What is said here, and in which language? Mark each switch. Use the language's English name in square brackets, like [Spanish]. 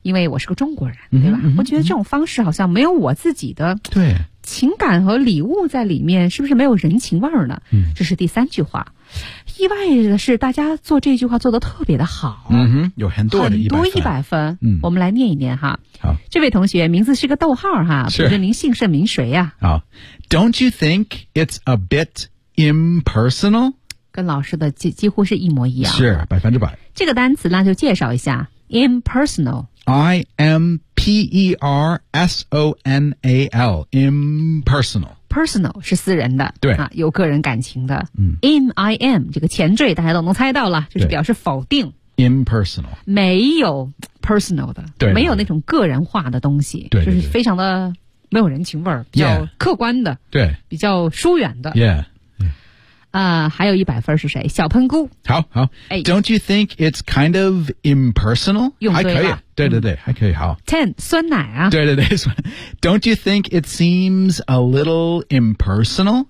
[Chinese] 因为我是个中国人，对吧？我觉得这种方式好像没有我自己的对情感和礼物在里面，是不是没有人情味儿呢？这是第三句话。意外的是大家做这句话做得特别的好、有很多的 100分、我们来念一念哈好这位同学名字是个逗号哈是不知您姓甚名谁呀、 [English] 好 Don't you think it's a bit impersonal? [Chinese] 跟老师的 几乎是一模一样是100% 这个单词呢就介绍一下 impersonal [English] I-M-P-E-R-S-O-N-A-L impersonal [Chinese] personal 是私人的对、有个人感情的 IM 这个前缀大家都能猜到了就是表示否定 impersonal 没有 personal 的对没有那种个人化的东西对对对就是非常的没有人情味比较客观的对比较疏远的 [English] yeah, yeah. [Chinese] 还有一百分是谁？小喷菇。好好、哎、， [English] Don't you think it's kind of impersonal？ [Chinese] 用对了，还可以，对对对，还可以。好，Ten 酸奶啊，对对对 [English] ，Don't you think it seems a little impersonal？